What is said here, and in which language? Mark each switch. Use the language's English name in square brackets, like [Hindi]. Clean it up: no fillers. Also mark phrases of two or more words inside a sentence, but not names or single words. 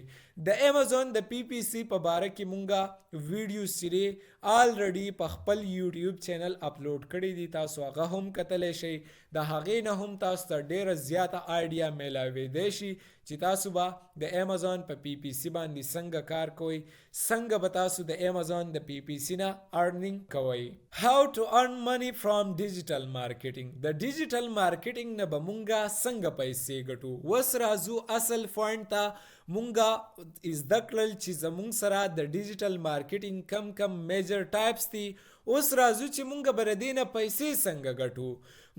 [Pashto] د امازون د PPC په باره کې مونږه ویډیوز چې دی آلریډي په خپل [English] YouTube channel upload [Pashto] کړي دي، تاسو هغه هم کتلی شئ. د هغې نه هم تاسو ته ډیره زیاته آیډیا میلاویدی شي چې تاسو به د امازون په PPC باندې څنګه څنګه کار کوئ، څنګه به تاسو د امازون د پی پی سی نه ارنینګ کوئ. [English] How to earn money from digital marketing. [Pashto] د [English] digital marketing [Pashto] نه به مونږه څنګه پیسې ګټو. وس راځو اصل پوینټ ته. مونږه زده کړل چې زمونږ سره د [English] digital marketing [Pashto] کم کم [English] major types [Pashto] دي. اوس راځو چې مونږ به د دې نه پیسې څنګه ګټو.